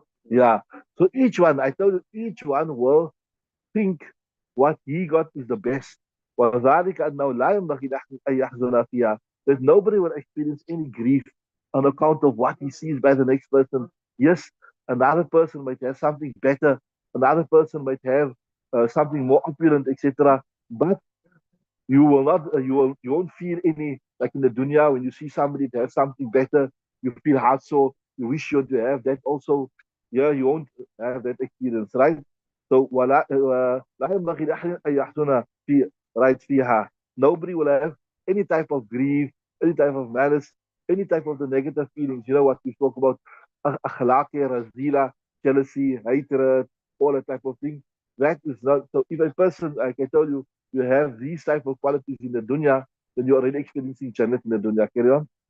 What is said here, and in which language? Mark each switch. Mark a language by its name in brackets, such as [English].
[English] Yeah. So each one, I told you, each one will think what he got is the best. [Arabic] وذلك أنه لا ينبغي لأحد أن يحزن فيها. [English] That nobody will experience any grief on account of what he sees by the next person. Yes, another person might have something better. Another person might have something more opulent, etc. But you won't feel any like in the dunya when you see somebody that has something better, you feel hard so you wish you to have that also. Yeah, you won't have that experience, right? [Arabic] So لا ينبغي لأحد أن يحزن في right فيها. [English] Nobody will have any type of grief, any type of malice, any type of the negative feelings. You know what we spoke about, أخلاق رذيلة, jealousy, hatred, all that type of thing. That is not so. If a person, like I told you, you have these type of qualities in the dunya, then you're already experiencing Jannat in the dunya. Carry on.